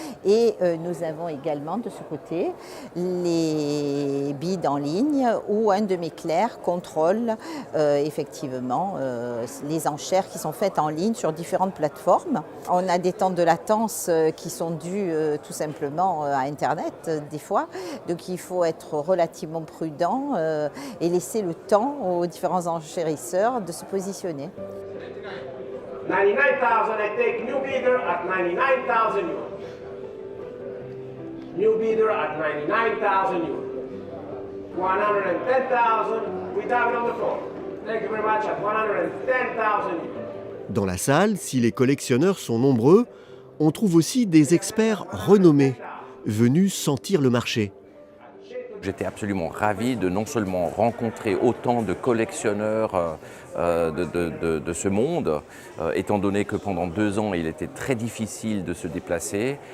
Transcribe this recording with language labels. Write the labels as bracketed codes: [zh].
[fr] Et nous avons également de ce côté les bids en ligne où un de mes clercs contrôle effectivement les enchères qui sont faites en ligne sur différentes plateformes. On a des temps de latence qui sont dus tout simplement à Internet des fois, donc il faut être relativement prudent et laisser le temps aux différents enchérisseurs de se positionner. [en] 99,000, I take new bidder at 99,000 euros. New bidder at 99,000 euros. 110,000, we have it on the phone. Thank you very much at 110,000 euros. [fr] Dans la salle, si les collectionneurs sont nombreux, on trouve aussi des experts renommés, venus sentir le marché. J'étais absolument ravi de non seulement rencontrer autant de collectionneurs de ce monde, étant donné que pendant 2 ans, il était très difficile de se déplacer.